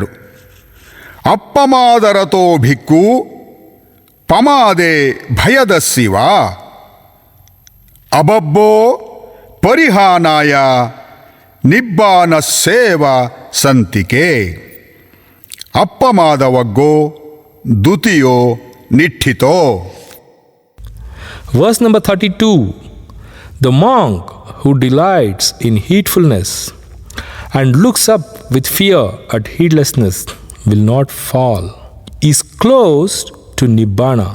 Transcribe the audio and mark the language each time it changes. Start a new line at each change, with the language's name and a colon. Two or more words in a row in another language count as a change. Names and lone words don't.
Pali: ಅಪ್ಪಮಾದರತೋ ಭಿಕ್ಕು ಪಮಾದೆ ಭಯದಸ್ಸಿವ ಅಬಬ್ಬೋ ಪರಿಹಾನಾಯ ನಿಬ್ಬಾನ ಸೇವ ಸಂತಿಕೆ. ಅಪ್ಪಮಾದವಗ್ಗೋ ದುತಿಯೋ ನಿಠಿತೋ.
English: Verse number 32. The monk who delights in heedfulness and looks up with fear at heedlessness will not fall, is close to Nibbana.